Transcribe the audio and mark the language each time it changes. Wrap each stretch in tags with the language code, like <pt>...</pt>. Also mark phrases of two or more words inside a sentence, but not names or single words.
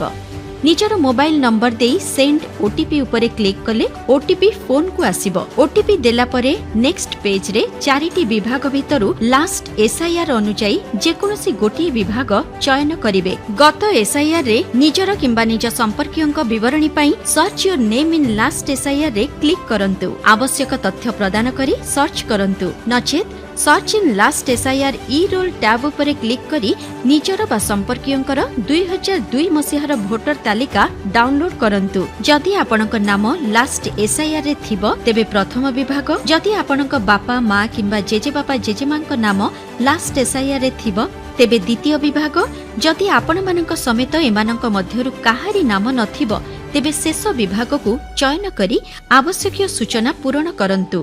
<or>ନିଜର</or> <en>mobile number</en> <or>ଦେଇ</or> <en>send OTP</en> <or>ଉପରେ କ୍ଲିକ କଲେ ଓଟିପି ଫୋନ କୁ ଆସିବ। ଓଟିପି ଦେଲା ପରେ</or> <en>next page</en> <or>ରେ 4ଟି ବିଭାଗ ଭିତରୁ</or> <en>last SIR</en> <or>ଅନୁସାରେ ଯେକୌଣସି ଗୋଟି ବିଭାଗ ଚୟନ କରିବେ। ଗତ ଏସଆଇଆର ରେ ନିଜର କିମ୍ବା ନିଜ ସମ୍ପର୍କୀୟଙ୍କ ବିବରଣୀ ପାଇଁ</or> <en>search your name in last SIR</en> <or>ରେ କ୍ଲିକ କରନ୍ତୁ। ଆବଶ୍ୟକ ତଥ୍ୟ ପ୍ରଦାନ କରି ସର୍ଚ୍ଚ କରନ୍ତୁ। ନଚେତ</or> <en>search in last SIR e-roll tab</en> <or>ଉପରେ କ୍ଲିକ କରି ନିଜର ବା ସମ୍ପର୍କୀୟଙ୍କର 2002 ମସିହାର ଭୋଟର ତାଲିକା ଡାଉନଲୋଡ କରନ୍ତୁ। ଯଦି ଆପଣଙ୍କ ନାମ</or> <en>last SIR</en> <or>ରେ ଥିବ ତେବେ ପ୍ରଥମ ବିଭାଗ, ଯଦି ଆପଣଙ୍କ ବାପା ମା କିମ୍ବା ଜେଜେ ବାପା ଜେଜେ ମାଙ୍କ ନାମ</or> <en>last SIR</en> <or>ରେ ଥିବ ତେବେ ଦ୍ୱିତୀୟ ବିଭାଗ, ଯଦି ଆପଣ ମାନଙ୍କ ସମେତ ଏମାନଙ୍କ ମଧ୍ୟରୁ କାହାରି ନାମ ନଥିବ ତେବେ ଶେଷ ବିଭାଗ କୁ ଚୟନ କରି ଆବଶ୍ୟକ ସୂଚନା ପୂରଣ କରନ୍ତୁ।</or>